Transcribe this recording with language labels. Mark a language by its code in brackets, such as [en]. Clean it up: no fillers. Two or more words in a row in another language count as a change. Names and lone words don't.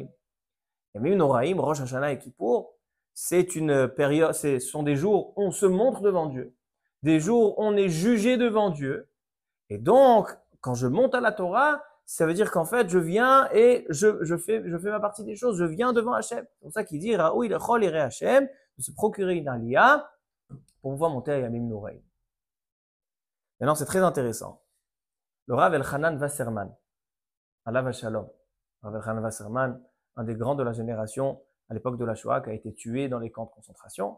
[fr] Yamim Noraim, Rosh Hashanah et Kippour, c'est une période, ce sont des jours où on se montre devant Dieu. Des jours où on est jugé devant Dieu. Et donc, quand je monte à la Torah, ça veut dire qu'en fait, je viens et je fais ma partie des choses. Je viens devant Hachem. C'est pour ça qu'il dit, [he] ראוי לכל ירא השם, [fr] de se procurer une aliyah pour pouvoir monter à Yamim Noraim. Maintenant, c'est très intéressant. Le Rav Elchanan Wasserman, [he] עליו השלום. [fr] Rav Elchanan Wasserman, un des grands de la génération à l'époque de la Shoah, qui a été tué dans les camps de concentration.